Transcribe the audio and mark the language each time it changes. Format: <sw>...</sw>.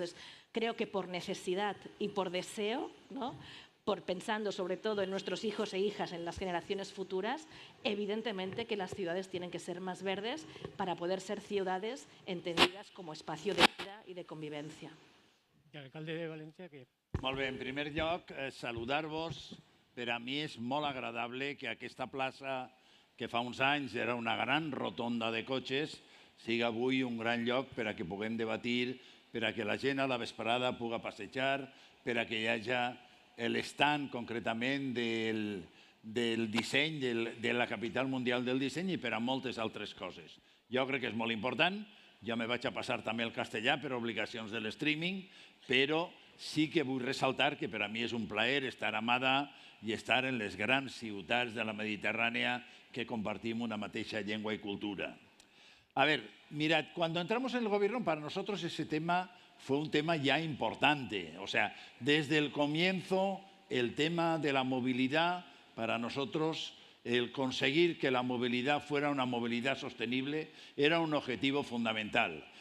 <es>Entonces, creo que por necesidad y por deseo, ¿no? Pensando sobre todo en nuestros hijos e hijas, en las generaciones futuras, evidentemente que las ciudades tienen que ser más verdes para poder ser ciudades entendidas como espacio de vida y de convivencia.</es> <ca>I l'alcalde de València, que... Molt bé, en primer lloc, saludar-vos. Per a mi és molt agradable que aquesta plaça, que fa uns anys era una gran rotonda de cotxes, sigui avui un gran lloc per a que puguem debatir, per a que la gent a la vesprada puga passejar, per a que hi hagi l'estand concretament del disseny, de la capital mundial del disseny i per a moltes altres coses. Jo crec que és molt important. Ja me vaig a passar també el castellà per obligacions de l'streaming, però sí que vull ressaltar que per a mi és un plaer estar a Mada i estar en les grans ciutats de la Mediterrània que compartim una mateixa llengua y cultura.</ca> <es>A ver, mirad, cuando entramos en el gobierno, para nosotros ese tema fue un tema ya importante. O sea, desde el comienzo, el tema de la movilidad, para nosotros, el conseguir que la movilidad fuera una movilidad sostenible, era un objetivo fundamental.</es>